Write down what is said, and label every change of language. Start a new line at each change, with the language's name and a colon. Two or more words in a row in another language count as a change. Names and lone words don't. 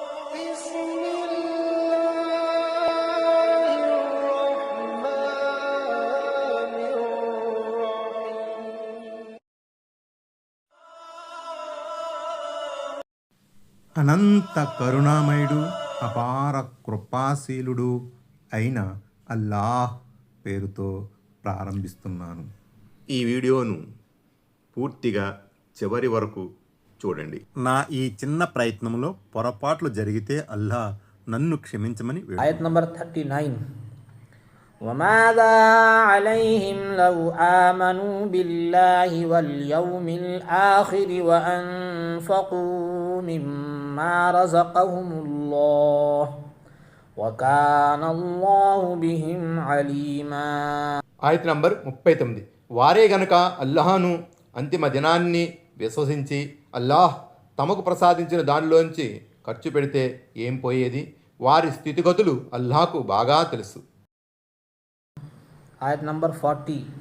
Telugu: అనంత కరుణామయుడు అపార కృపాశీలుడు అయిన అల్లాహ్ పేరుతో ప్రారంభిస్తున్నాను. ఈ వీడియోను పూర్తిగా చివరి వరకు చూడండి. నా ఈ చిన్న ప్రయత్నంలో పొరపాట్లు జరిగితే అల్లాహ్ నన్ను క్షమించమని ఆయత్ నంబర్ 39.
Arabic: وماذا عليهم لو آمنوا بالله واليوم الآخر وأنفقوا مما رزقهم الله وكان الله بهم عليما.
Telugu: ఆయత్ నంబర్ 39. వారే గనక అల్లాహను అంతిమ దినాన్ని విశ్వసించి అల్లాహ్ తమకు ప్రసాదించిన దానిలోంచి ఖర్చు పెడితే ఏం పోయేది? వారి స్థితిగతులు అల్లాహకు బాగా తెలుసు. ఆయత్ నంబర్ 40.